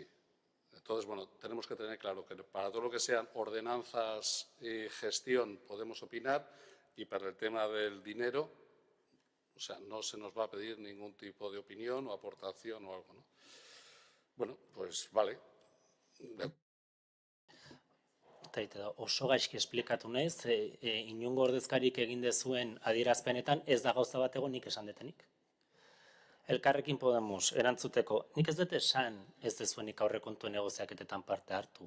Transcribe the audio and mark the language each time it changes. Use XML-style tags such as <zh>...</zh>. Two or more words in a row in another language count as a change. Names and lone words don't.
<es>Entonces, bueno, tenemos que tener claro que para todo lo que sean ordenanzas y gestión podemos opinar, y para el tema del dinero, o sea, no se nos va a pedir ningún tipo de opinión o aportación o algo, ¿no? Bueno, pues vale.</es> <eu>Oso gaizki esplikatu naiz, inongo ordezkarik egin dezuen adierazpenetan ez da gauza bat egon nik esan detenik. Elkarrekin Podemos erantzuteko, nik ez dut esan ez dezuenik aurrekontuen negoziaketetan parte hartu.</eu>